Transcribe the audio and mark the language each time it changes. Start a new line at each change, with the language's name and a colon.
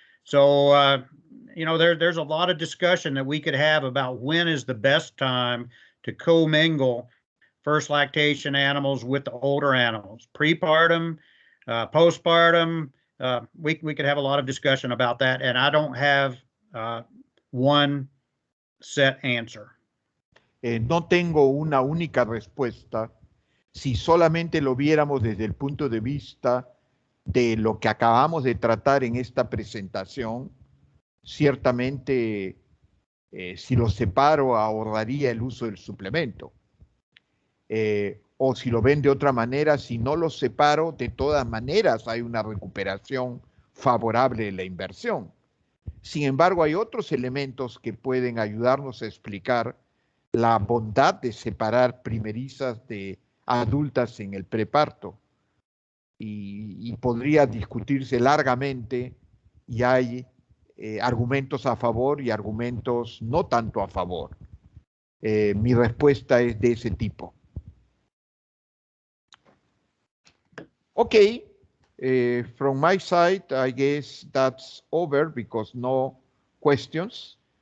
English: So, you know, there's a lot of discussion that we could have about when is the best time to commingle first lactation animals with the older animals, prepartum, postpartum. We could have a lot of discussion about that, and I don't have one set answer.
Spanish: No tengo una única respuesta. Si solamente lo viéramos desde el punto de vista de lo que acabamos de tratar en esta presentación, ciertamente si lo separo ahorraría el uso del suplemento. O si lo ven de otra manera, si no los separo, de todas maneras hay una recuperación favorable de la inversión. Sin embargo, hay otros elementos que pueden ayudarnos a explicar la bondad de separar primerizas de adultas en el preparto. Y podría discutirse largamente, y hay argumentos a favor y argumentos no tanto a favor. Mi respuesta es de ese tipo.
English: Okay, from my side, I guess that's over because no questions.